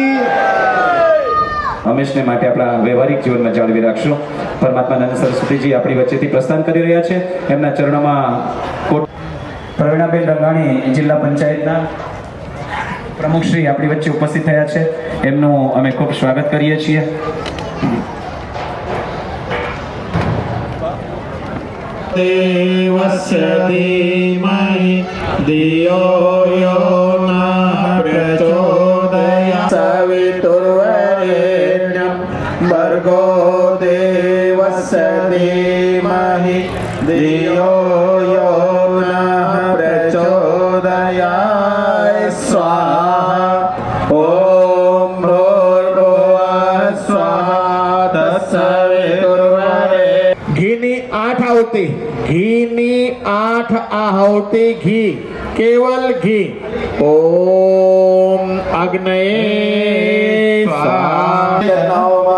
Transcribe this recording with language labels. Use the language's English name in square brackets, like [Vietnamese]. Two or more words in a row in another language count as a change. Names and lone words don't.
[Gujarati] હંમેશને માટે આપણા વ્યવહારિક જીવનમાં જાળવી રાખશું. પરમાત્માનંદ સરસ્વતીજી આપણી વચ્ચેથી પ્રસ્થાન કરી રહ્યા છે. એમના ચરણોમાં પ્રવીણાબેન રંગાણી, જિલ્લા પંચાયતના પ્રમુખશ્રી આપણી વચ્ચે ઉપસ્થિત થયા છે. એમનું અમે ખૂબ સ્વાગત કરીએ છીએ. [Sanskrit] देवस्य धीमहि धियो यो नः प्रचोदयात् सवितुर्वरेण्यं भर्गो देवस्य धीमहि धियो यो नः प्रचोदयात् स्वाहा. ओम भूर्भुवः स्वाहा तत्सवितुर्वरेण्यं. [Gujarati] ઘીની 8 આહુતિ, ઘીની 8 આહુતિ, ઘી, કેવલ ઘી. [Sanskrit] ओम अग्नये स्वाहा.